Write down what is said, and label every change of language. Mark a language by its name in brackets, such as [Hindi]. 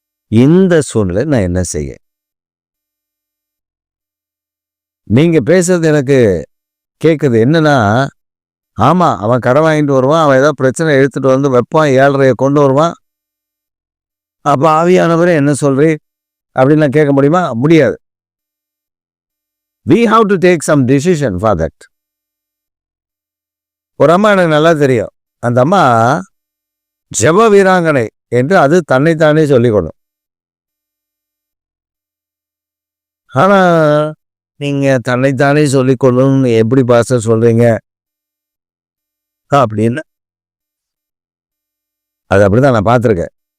[Tamil] இந்த சூழ்நிலை நான் என்ன செய்ய, நீங்க பேசுறது எனக்கு கேட்குது என்னன்னா, ஆமா அவன் கடன் வாங்கிட்டு வருவான், அவன் ஏதாவது பிரச்சனை எடுத்துட்டு வந்து வைப்பான், 7:30 கொண்டு வருவான். அப்ப ஆவியானவரே என்ன சொல்றே, அப்படின்னு நான் கேட்க முடியுமா? முடியாது. [English] We have to take some decision for that. [Tamil] ஒரு அம்மா எனக்கு நல்லா தெரியும். அந்த அம்மா ஜெப வீராங்கனை என்று அது தன்னைத்தானே சொல்லிக்கணும். ஆனா நீங்க தன்னைத்தானே சொல்லிக்கொள்ளணும்னு எப்படி பாஸ்டர் சொல்றீங்க அப்படின்னு அது அப்படிதான் நான் பார்த்துருக்கேன்.